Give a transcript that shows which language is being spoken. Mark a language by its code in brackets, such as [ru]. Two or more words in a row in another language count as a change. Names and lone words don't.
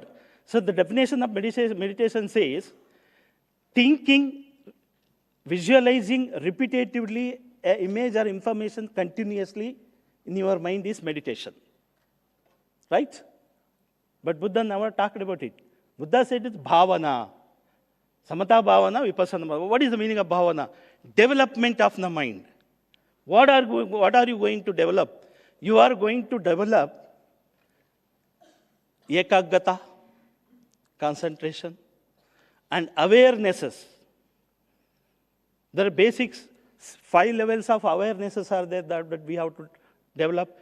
[en] So the definition of meditation says, thinking, visualizing repetitively an image or information continuously in your mind is meditation. Right? But Buddha never talked about it. Buddha said it's bhavana. [pi] Samatha bhavana, vipassana bhavana. [en] What is the meaning of bhavana? Development of the mind. What are you going to develop? You are going to develop ekaggata, concentration, and awarenesses. There are basics, 5 levels of awarenesses are there that we have to develop.